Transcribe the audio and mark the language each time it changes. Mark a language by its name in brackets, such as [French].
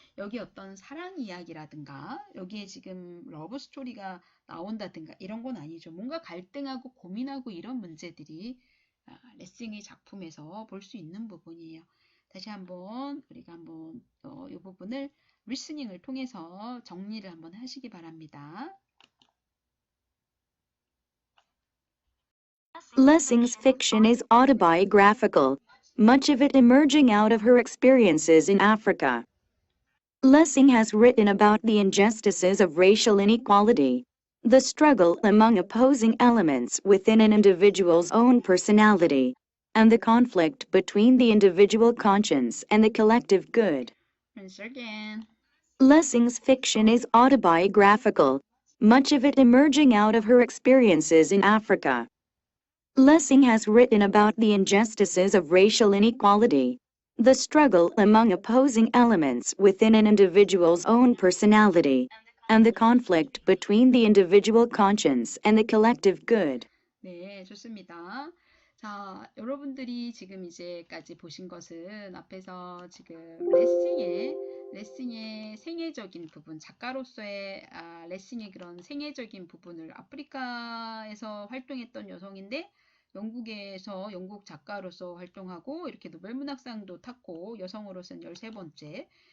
[Korean] 여기 어떤 사랑 이야기라든가 여기에 지금 러브 스토리가 나온다든가 이런 건 아니죠. 뭔가 갈등하고 고민하고 이런 문제들이 레싱의 작품에서 볼 수 있는 부분이에요. 다시 한번 우리가 한번 이 부분을 리스닝을 통해서 정리를 한번 하시기 바랍니다. [English] Lessing's fiction is autobiographical, much of it emerging out of her experiences in Africa. Lessing has written about the injustices of racial inequality, the struggle among opposing elements within an individual's own personality, and the conflict between the individual conscience and the collective good. Once again. Lessing's fiction is autobiographical, much of it emerging out of her experiences in Africa. Lessing has written about the injustices of racial inequality, the struggle among opposing elements within an individual's own personality, and the conflict between the individual conscience and the collective good. [Korean] 네, 좋습니다. 자, 여러분들이 지금 이제까지 보신 것은 앞에서 지금 레싱의 생애적인 부분, 작가로서의 레싱의 그런 생애적인 부분을 아프리카에서 활동했던 여성인데 영국에서 영국 작가로서 활동하고 이렇게 노벨문학상도 탔고 여성으로서는 13번째.